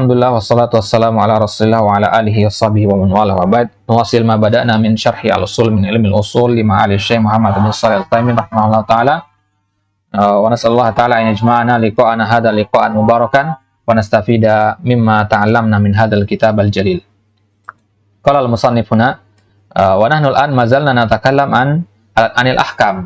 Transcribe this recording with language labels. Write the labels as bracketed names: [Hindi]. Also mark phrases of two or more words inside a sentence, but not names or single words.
[Arabic] الحمد لله والصلاة والسلام على رسول الله وعلى آله وصحبه ومن والاه وبعد. نواصل ما بدأنا من شرح الأصول من علم الأصول لما علي الشيخ محمد بن صالح العثيمين رحمه الله تعالى. ونسأل الله تعالى أن يجمعنا لقاءنا هذا اللقاء مباركا ونستفيد مما تعلمنا من هذا الكتاب الجليل. قال المصنف هنا ونحن الآن ما زلنا نتكلم عن الأحكام.